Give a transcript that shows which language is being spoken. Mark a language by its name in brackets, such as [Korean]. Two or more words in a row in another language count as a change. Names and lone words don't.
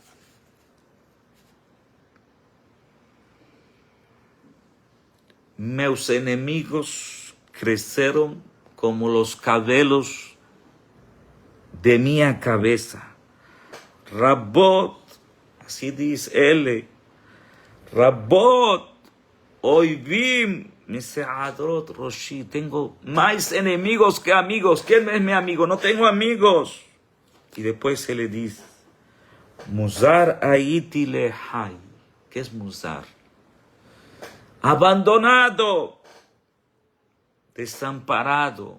[Portuguese] Meus inimigos cresceram como os cabelos de minha cabeça. Rabot, assim diz ele, [Hebrew] רבות, אויבים, משערות ראשי. [Portuguese] Tenho mais inimigos que amigos. Quem é meu amigo? Não tenho amigos. E depois ele diz, [Hebrew] מוזר הייתי לאחי. [Portuguese] Que é Muzar? Abandonado. Desamparado.